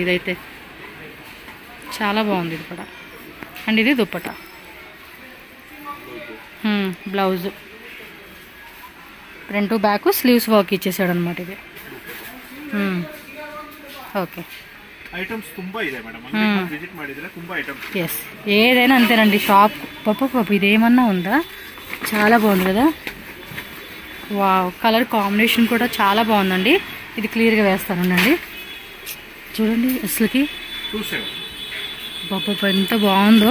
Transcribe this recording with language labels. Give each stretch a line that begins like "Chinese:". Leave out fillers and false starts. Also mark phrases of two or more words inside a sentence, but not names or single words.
Telugu: ఇదైతే చాలా బాగుంది ఇది కూడా. అండ్ ఇది దుప్పట, బ్లౌజ్,
English: front back sleeves work
Telugu: ఇచ్చేసాడు అనమాట ఇది. ఓకే,
Kannada: ఐటమ్స్ ತುಂಬಾ ಇದೆ ಮೇಡಂ. విజిట్ ಮಾಡಿದ್ರೆ ತುಂಬಾ ఐటమ్స్.
Telugu: ఎస్, ఏదైనా అంతేనండి షాప్. పాప ఇదేమన్నా ఉందా? చాలా బాగుంది కదా. వావ్,
English: colour combination
Telugu: కూడా చాలా బాగుందండి. ఇది క్లియర్గా వేస్తానండి. చూడండి అసలుకి పాప ఎంత బాగుందో.